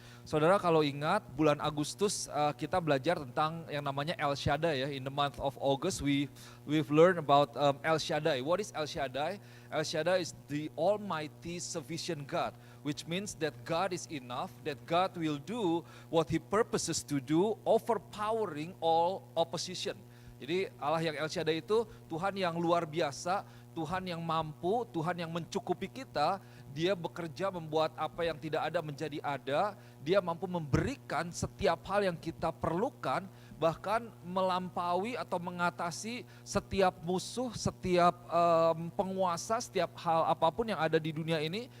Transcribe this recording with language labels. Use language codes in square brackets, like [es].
[id] Saudara kalau ingat bulan Agustus kita belajar tentang yang namanya El Shaddai ya. [en] In the month of August we've learned about El Shaddai. What is El Shaddai? El Shaddai is the Almighty Sufficient God, which means that God is enough, that God will do what He purposes to do, overpowering all opposition. [id] Jadi Allah yang El Shaddai itu Tuhan yang luar biasa, Tuhan yang mampu, Tuhan yang mencukupi kita. Dia bekerja membuat apa yang tidak ada menjadi ada. Dia mampu memberikan setiap hal yang kita perlukan, bahkan melampaui atau mengatasi setiap musuh, setiap penguasa, setiap hal apapun yang ada di dunia ini.